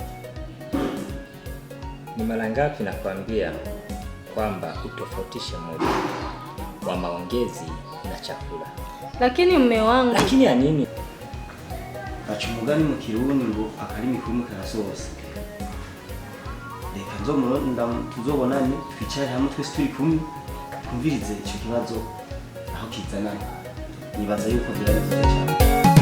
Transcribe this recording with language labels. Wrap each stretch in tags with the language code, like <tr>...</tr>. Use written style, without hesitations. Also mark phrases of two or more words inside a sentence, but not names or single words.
<sw>Ni mara ngapi nakwambia kwamba utofautishe muda wa maongezi na chakula? Lakini mume wangu. Lakini ya nini?</sw> <rn>Bacumugani mu Kirundi ngo akarimi kumwe karasoza. Reka nzomunda tuzobonane twicare hamwe twese turi kumwe twumvirize icyo kibazo aho kizanana. Nibaza yuko birari cyane.</rn>